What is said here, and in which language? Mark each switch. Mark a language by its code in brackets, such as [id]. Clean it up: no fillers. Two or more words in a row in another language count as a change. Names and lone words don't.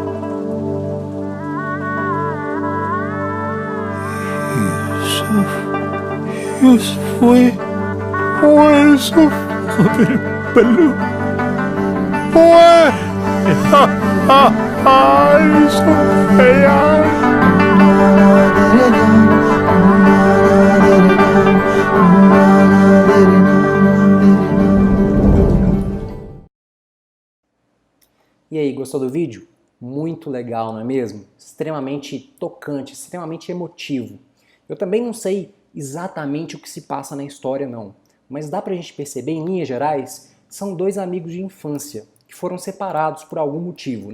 [ur] یوسف وہ یوسف وہ میرے بلو یوسف ہے یار. [pt] E aí, gostou do vídeo? Muito legal, não é mesmo? Extremamente tocante, extremamente emotivo. Eu também não sei exatamente o que se passa na história não, mas dá pra gente perceber, em linhas gerais, são dois amigos de infância que foram separados por algum motivo, né?